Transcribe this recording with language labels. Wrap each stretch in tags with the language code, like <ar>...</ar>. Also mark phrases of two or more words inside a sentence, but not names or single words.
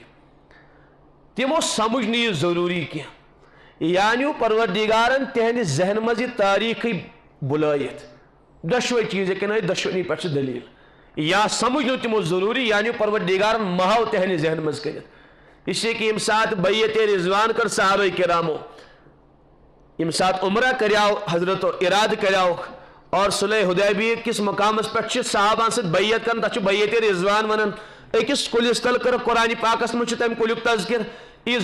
<ks>تشریٖف تِمو سمجھ نہٕ یہِ ضروٗری کینٛہہ یہِ انیو پروردگارن تِہنٛدِ ذہن منٛز یہِ تٲریٖخٕے بُلٲیِتھ دۄشوے چیٖز ہیٚکن ٲسِتھ دۄشوٕنی پٮ۪ٹھ چھِ دٔلیٖل یا سمجھ نہٕ تِمو ضروٗری یا نیو پروردگارن محو تِہنٛدِ ذہن منٛز کٔرِتھ</ks> <ur>اس لیے کہ</ur> <ks>ییٚمہِ ساتہٕ بیعت رضوان کٔر صحابہ کرامو ییٚمہِ ساتہٕ عمرہ کریاو حضرتو ارادٕ کریاوُکھ اور صلح حدیبیہ کس مقامس پٮ۪ٹھ چھِ صحابہن سۭتۍ بیعت کران تتھ چھُ بیعت رضوان ونان أکِس کُلِس تل کٔرٕکھ قرآنِ پاکس منٛز چھُ تمہِ کُلیُک تذکر اِذ</ks>